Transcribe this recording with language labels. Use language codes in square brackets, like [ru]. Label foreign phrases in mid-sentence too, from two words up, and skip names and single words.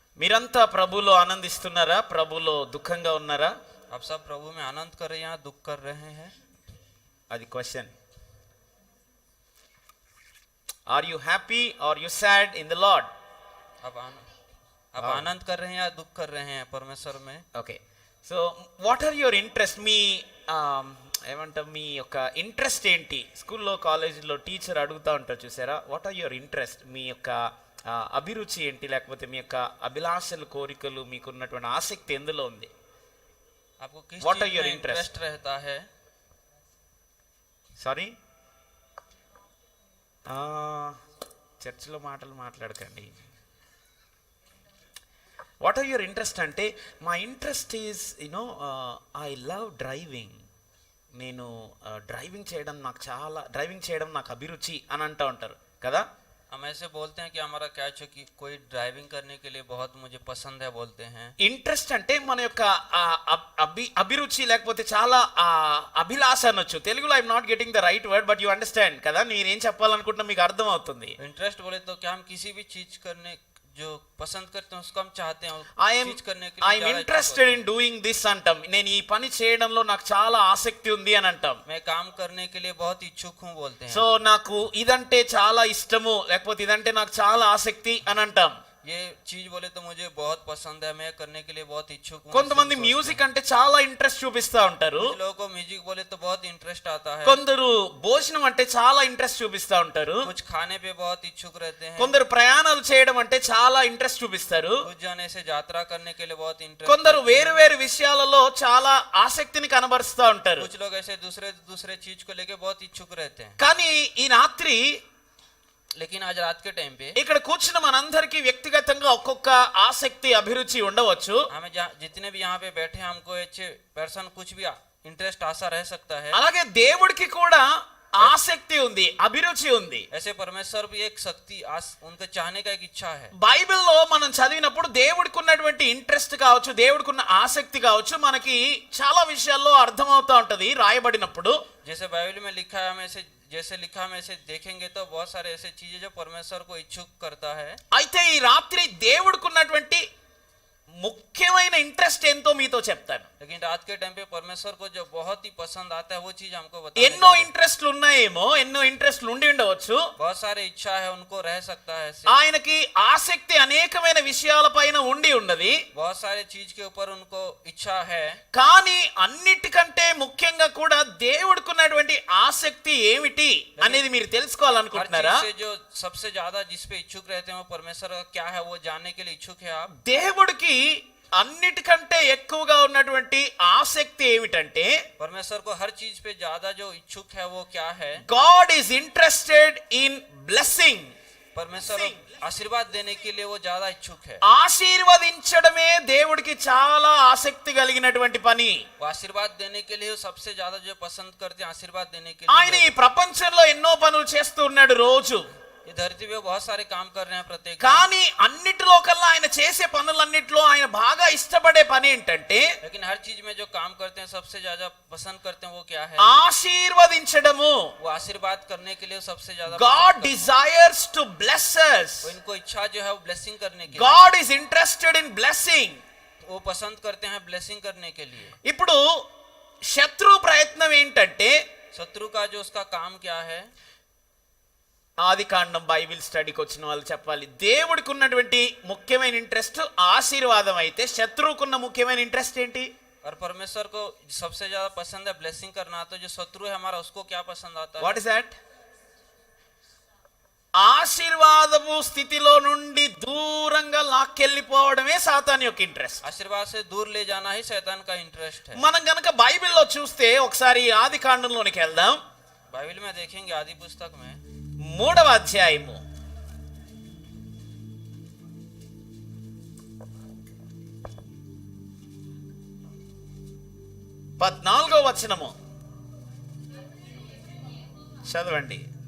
[te] మీరంతా ప్రభులో ఆనందిస్తున్నారా? ప్రభులో దుఃఖంగా ఉన్నారా? [hi] आप सब प्रभु में आनंद कर रहे हैं या दुख कर रहे हैं? [te] అది క్వశ్చన్. [en] Are you happy are you sad in the Lord? [hi] आप आनंद कर रहे हैं या दुख कर रहे हैं परमेश्वर में? [en] Okay. So what are your interest? [te] మీ ఏమంటారు, మీ యొక్క ఇంట్రెస్ట్ ఏంటి? స్కూల్లో కాలేజీలో టీచర్ అడుగుతూ ఉంటారు చూసారా, [en] what are your interest? [te] మీ యొక్క అభిరుచి ఏంటి, లేకపోతే మీ యొక్క అభిలాషలు, కోరికలు, మీకున్నటువంటి ఆసక్తి ఎందులో ఉంది? [hi] आपको किस [en] What [hi] चीज [en] are your [hi] में [en] interest? [hi] इंटरेस्ट रहता है? [te] సారీ, చర్చిలో మాటలు మాట్లాడకండి. [en] what are your interest [te] అంటే, మా [en] interest is I love driving. [te] నేను డ్రైవింగ్ చేయడం నాకు అభిరుచి అని అంటూ ఉంటారు కదా. [hi] हम ऐसे बोलते हैं कि हमारा क्या है कि कोई ड्राइविंग करने के लिए बहुत मुझे पसंद है बोलते हैं. [te] ఇంట్రెస్ట్ అంటే మన యొక్క అభిరుచి, లేకపోతే చాలా అభిలాష అనొచ్చు. [en] తెలుగులో I'm not getting the right word, but you understand [te] కదా నేనేం చెప్పాలనుకుంటున్నా, మీకు అర్థం అవుతుంది. [hi] इंटरेस्ट बोले तो क्या हम किसी भी चीज करने जो पसंद करते हैं उसको हम चाहते हैं चीज करने के लिए [en] I'm interested in doing this అంటాం. [te] నేను ఈ పని చేయడంలో నాకు చాలా ఆసక్తి ఉంది అని అంటాం. [hi] मैं काम करने के लिए बहुत इच्छुक हूं बोलते हैं. [te] సో నాకు ఇదంటే చాలా ఇష్టము, లేకపోతే ఇదంటే నాకు చాలా ఆసక్తి అని అంటాం. [hi] ये चीज बोले तो मुझे बहुत पसंद है, मैं करने के लिए बहुत इच्छुक हूं. [te] కొంతమంది మ్యూజిక్ అంటే చాలా ఇంట్రెస్ట్ చూపిస్తా ఉంటారు. [hi] कुछ लोगों को म्यूजिक बोले तो बहुत इंटरेस्ट आता है. [te] కొందరు భోజనం అంటే చాలా ఇంట్రెస్ట్ చూపిస్తా ఉంటారు. [hi] कुछ खाने पे बहुत इच्छुक रहते हैं. [te] కొందరు ప్రయాణాలు చేయడం అంటే చాలా ఇంట్రెస్ట్ చూపిస్తారు. [hi] कुछ जाने से यात्रा करने के लिए बहुत इंटरेस्ट. [te] కొందరు వేరు వేరు విషయాలలో చాలా ఆసక్తిని కనబరుస్తూ ఉంటారు. [hi] कुछ लोग ऐसे दूसरे चीज को लेके बहुत इच्छुक रहते हैं. [te] కానీ ఈ రాత్రి, [hi] लेकिन आज रात के टाइम पे [te] ఇక్కడ కూర్చున్న మనందరికీ వ్యక్తిగతంగా ఒక్కొక్క ఆసక్తి, అభిరుచి ఉండవచ్చు. [hi] हमें जितने भी यहाँ पे बैठे हैं हमको अच्छे पर्सन कुछ भी इंटरेस्ट आशा रह सकता है. [te] అలాగే దేవుడికి కూడా ఆసక్తి ఉంది, అభిరుచి ఉంది. [hi] ऐसे परमेश्वर भी एक शक्ति उनके चाहने का एक इच्छा है. [te] బైబిల్లో మనం చదివినప్పుడు దేవుడికి ఉన్నటువంటి ఇంట్రెస్ట్ కావచ్చు, దేవుడికి ఉన్న ఆసక్తి కావచ్చు, మనకి చాలా విషయాల్లో అర్థమవుతా ఉంటది రాయబడినప్పుడు. [hi] जैसे बाइबल में लिखा है, हम ऐसे जैसे लिखा हम ऐसे देखेंगे तो बहुत सारे ऐसे चीजें जो परमेश्वर को इच्छुक करता है. [te] అయితే ఈ రాత్రి దేవుడికి ఉన్నటువంటి ముఖ్యమైన ఇంట్రెస్ట్ ఏంటో మీతో చెప్తాను. [hi] लेकिन रात के टाइम पे परमेश्वर को जो बहुत ही पसंद आता है वो चीज हमको [te] ఎన్నో ఇంట్రెస్ట్లు ఉన్నాయేమో, ఎన్నో ఇంట్రెస్ట్లు ఉండి ఉండవచ్చు. [hi] बहुत सारे इच्छा है उनको रह सकता है. [te] ఆయనకి ఆసక్తి అనేకమైన విషయాలపైన ఉండి ఉన్నది. [hi] बहुत सारे चीज के ऊपर उनको इच्छा है. [te] కానీ అన్నిటికంటే ముఖ్యంగా కూడా దేవుడికి ఉన్నటువంటి ఆసక్తి ఏమిటి అనేది మీరు తెలుసుకోవాలనుకుంటున్నారా? [hi] जो सबसे ज्यादा जिस पे इच्छुक रहते हैं वो परमेश्वर का क्या है वो जानने के लिए इच्छुक है आप. [te] దేవుడికి అన్నిటికంటే ఎక్కువగా ఉన్నటువంటి ఆసక్తి ఏమిటంటే, [hi] परमेश्वर को हर चीज पे ज्यादा जो इच्छुक है वो क्या है? [en] God is interested in blessing. [hi] परमेश्वर आशीर्वाद देने के लिए वो ज्यादा इच्छुक है. [te] ఆశీర్వదించడమే దేవుడికి చాలా ఆసక్తి కలిగినటువంటి పని. [hi] वो आशीर्वाद देने के लिए सबसे ज्यादा जो पसंद करते हैं आशीर्वाद देने के [te] ఆయన [hi] लिए. [te] ఈ ప్రపంచంలో ఎన్నో పనులు చేస్తూ ఉన్నాడు రోజు. [hi] ये धरती पे बहुत सारे काम कर रहे हैं प्रत्येक. [te] కానీ అన్నిటిలో కల్లా ఆయన చేసే పనులన్నిటిలో ఆయన బాగా ఇష్టపడే పని ఏంటంటే, [hi] लेकिन हर चीज में जो काम करते हैं सबसे ज्यादा पसंद करते हैं वो क्या है? [te] ఆశీర్వదించడము. [hi] वो आशीर्वाद करने के लिए सबसे ज्यादा [en] God desires to bless us. [hi] वो इनको इच्छा जो है वो ब्लेसिंग करने के [en] God is interested in blessing. [hi] लिए वो पसंद करते हैं ब्लेसिंग करने के लिए. [te] ఇప్పుడు శత్రు ప్రయత్నం ఏంటంటే, [hi] शत्रु का जो उसका काम क्या है? [te] ఆదికాండం బైబిల్ స్టడీకి వచ్చిన వాళ్ళు చెప్పాలి. దేవుడికి ఉన్నటువంటి ముఖ్యమైన ఇంట్రెస్ట్ ఆశీర్వాదం అయితే, శత్రువుకున్న ముఖ్యమైన ఇంట్రెస్ట్ ఏంటి? [hi] और परमेश्वर को सबसे ज्यादा पसंद है ब्लेसिंग करना, तो जो शत्रु है हमारा उसको क्या पसंद आता है? [en] What is that? [te] ఆశీర్వాదము స్థితిలో నుండి దూరంగా లాక్కెళ్ళిపోవడమే సాతాను యొక్క ఇంట్రెస్ట్. [hi] आशीर्वाद से दूर ले जाना ही शैतान का इंटरेस्ट है. [te] మనం గనక బైబిల్లో చూస్తే ఒకసారి ఆదికాండంలోనికి వెళ్దాం. [hi] बाइबल में देखेंगे आदि पुस्तक में [te] 3వ అధ్యాయము 14వ వచనము చదవండి.